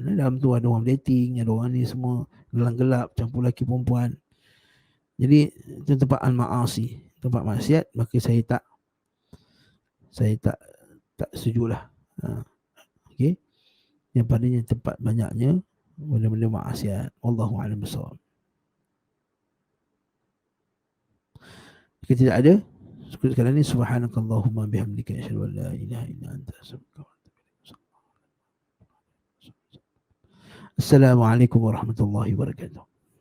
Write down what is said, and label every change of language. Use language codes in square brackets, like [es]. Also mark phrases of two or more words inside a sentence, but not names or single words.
[ms] Dalam tu ada orang dating, ada orang ni semua gelap-gelap campur lelaki perempuan. Jadi itu tempat al-ma'asi, tempat maksiat, maka saya tak setujulah. Okey. Yang padanya tempat banyaknya benda-benda maksiat. [ar] والله أعلم بالصواب. [ms] Jika tidak ada, sekarang ni [ar] سبحانك اللهم وبحمدك أشهد أن لا إله إلا أنت أستغفرك وأتوب إليك. السلام عليكم ورحمة الله وبركاته.